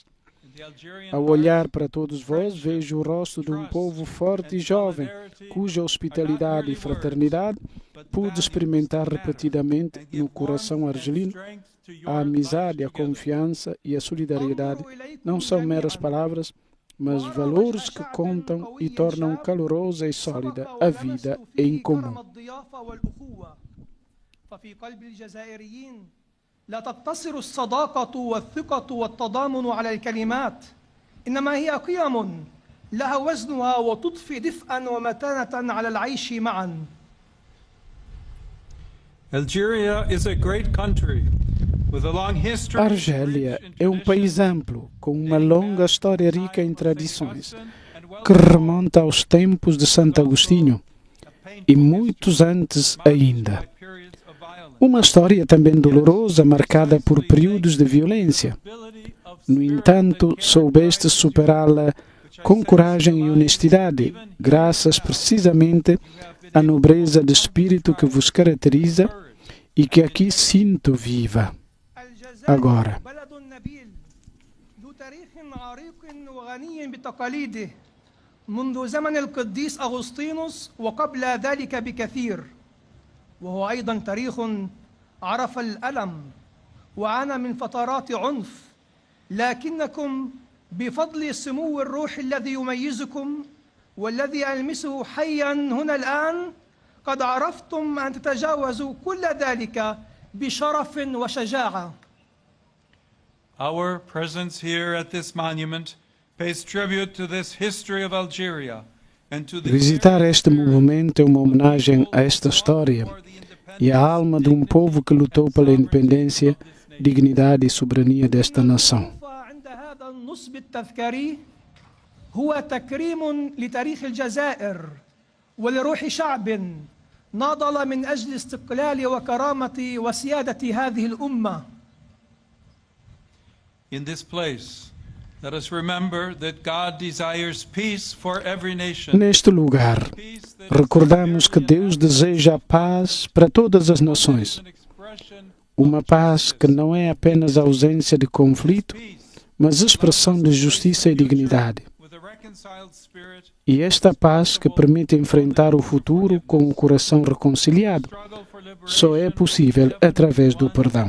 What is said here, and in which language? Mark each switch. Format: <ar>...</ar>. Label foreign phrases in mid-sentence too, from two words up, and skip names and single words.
<pt>Ao olhar para todos vós, vejo o rosto de um povo forte e jovem, cuja hospitalidade e fraternidade pude experimentar repetidamente no coração argelino. A amizade, a confiança e a solidariedade não são meras palavras, mas valores que contam e tornam calorosa e sólida a vida em comum.</pt> <ar>لا تقتصر الصداقة والثقة والتضامن على الكلمات، إنما هي قيم لها وزنها وتضفي دفئا ومتانة على العيش معا.</ar> <en>Algeria is a great country with a long history.</en> <pt>Argélia é um país amplo, com uma longa história rica em tradições, que remonta aos tempos de Santo Agostinho e muitos antes ainda. Uma história também dolorosa, marcada por períodos de violência. No entanto, soubeste superá-la com coragem e honestidade, graças precisamente à nobreza de espírito que vos caracteriza e que aqui sinto viva. Agora,</pt> <ar>منذ زمن القديس أغسطينوس وقبل ذلك بكثير، وهو أيضا تاريخ عرف الألم وعانى من فترات عنف، لكنكم بفضل سمو الروح الذي يميزكم والذي ألمسه حيا هنا الآن قد عرفتم أن تتجاوزوا كل ذلك بشرف وشجاعة.</ar> <en>Our presence here at this monument pays tribute to this history of Algeria.</en> <pt>Visitar este monumento é uma homenagem a esta história e à alma de um povo que lutou pela independência, dignidade e soberania desta nação.</pt> <ar>هو تكريم لتاريخ الجزائر ولروح شعب ناضل من أجل استقلال وكرامة وسيادة هذه الأمة.</ar> <en>In this place, let us remember that God desires peace for every nation.</en> <pt>Neste lugar, recordamos que Deus deseja a paz para todas as nações. Uma paz que não é apenas a ausência de conflito, mas expressão de justiça e dignidade. E esta paz que permite enfrentar o futuro com o coração reconciliado só é possível através do perdão.</pt>